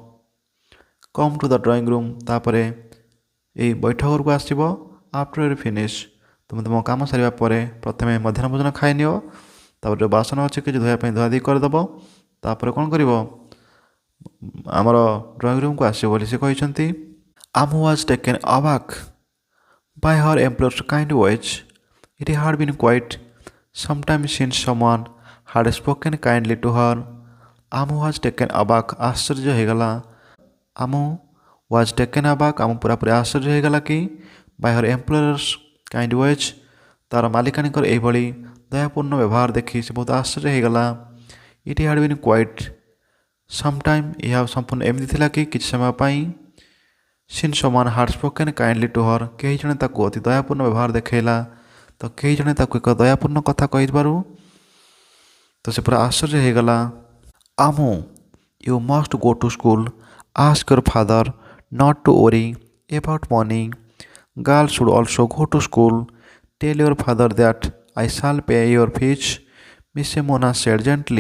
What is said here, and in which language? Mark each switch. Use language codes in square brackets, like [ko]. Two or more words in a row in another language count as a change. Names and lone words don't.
[en] Come to the drawing room, [or] ତାପରେ ଏଇ ବୈଠକ ଘରକୁ ଆସିବ। [en] After your finish, [or] ତୁମେ ତୁମ କାମ ସାରିବା ପରେ ପ୍ରଥମେ ମଧ୍ୟାହ୍ନ ଭୋଜନ ଖାଇନିଅ, ତାପରେ ଯେଉଁ ବାସନ ଅଛି କିଛି ଧୋଇବା ପାଇଁ ଧୁଆଧୁଇ କରିଦେବ, ତାପରେ କ'ଣ କରିବ, ଆମର [en] drawing room [or] ଆସିବ ବୋଲି ସେ କହିଛନ୍ତି। [en] Amu was taken aback by her employer's kind words. It had been quite some time since someone had spoken kindly to her. Amu was taken aback, [or] ଆଶ୍ଚର୍ଯ୍ୟ ହେଇଗଲା। [en] ଆମୁ was taken aback, [or] ଆମୁ ପୁରାପୁରି ଆଶ୍ଚର୍ଯ୍ୟ ହେଇଗଲା କି [en] by her employer's kind words, [or] ତାର ମାଲିକାଣୀଙ୍କର ଏଇଭଳି ଦୟାପୂର୍ଣ୍ଣ ବ୍ୟବହାର ଦେଖି ସେ ବହୁତ ଆଶ୍ଚର୍ଯ୍ୟ ହେଇଗଲା। [en] It had been quite some time, [or] ଏହା ସମ୍ପୂର୍ଣ୍ଣ ଏମିତି ଥିଲା କି କିଛି ସମୟ ପାଇଁ, [en] since someone had spoken kindly to her, [or] କେହି ଜଣେ ତାକୁ ଅତି ଦୟାପୂର୍ଣ୍ଣ ବ୍ୟବହାର ଦେଖାଇଲା, ତ କେହି ଜଣେ ତାକୁ ଏକ ଦୟାପୂର୍ଣ୍ଣ କଥା କହିଥିବାରୁ ତ ସେ ପୁରା ଆଶ୍ଚର୍ଯ୍ୟ ହେଇଗଲା। [en] Amu, you must go to school, ask your father not to worry about money, girls should also go to school, tell your father that I shall pay your fees, Mrs. Mohana said gently.